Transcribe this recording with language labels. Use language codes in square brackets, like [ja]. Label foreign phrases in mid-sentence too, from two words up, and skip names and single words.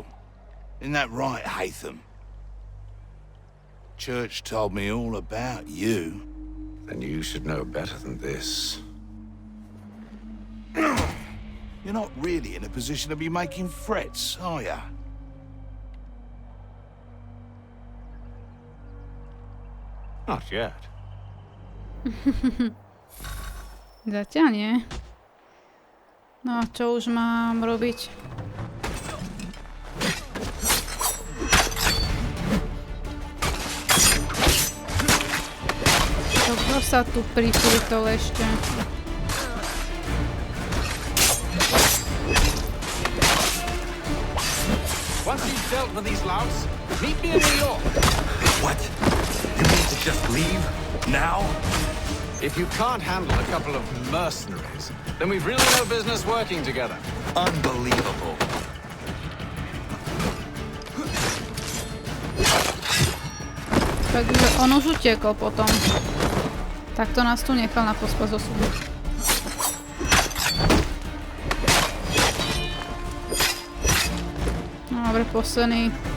[en] Isn't that right, Haytham? Church told me all about you. Then you should know better than this. You're not really in a position to be making threats, are ya? Not yet. [sk] Zatiaľ nie. No a čo už mám robiť? Kto sa tu pripútol ešte? [en] Once you've dealt with these louts, meet me in New York. What? You mean to just leave? Now? If you can't handle a couple of mercenaries, then we've really no business working together. Unbelievable. [sk] Takže on už utiekol potom. Takto nás tu nechal na pospas osudu. No, dobre, posledný.